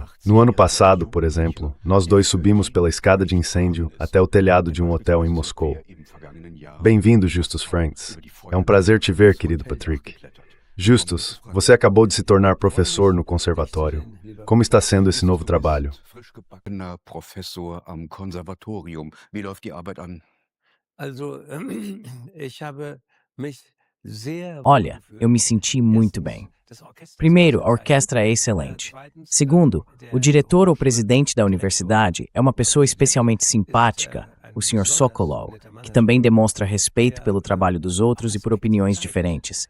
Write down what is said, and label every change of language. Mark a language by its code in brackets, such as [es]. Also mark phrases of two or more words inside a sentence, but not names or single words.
[pt] No ano passado, por exemplo, nós dois subimos pela escada de incêndio até o telhado de um hotel em Moscou. Bem-vindo, Justus Frantz. É um prazer te ver, querido Patrick. Justus, você acabou de se tornar professor no conservatório. Como está sendo esse novo trabalho? [de] Professor am Konservatorium. Wie läuft die Arbeit an? [pt] Olha, eu me senti muito bem. Primeiro, a orquestra é excelente. Segundo, o diretor ou presidente da universidade é uma pessoa especialmente simpática, o Sr. Sokolov, que também demonstra respeito pelo trabalho dos outros e por opiniões diferentes.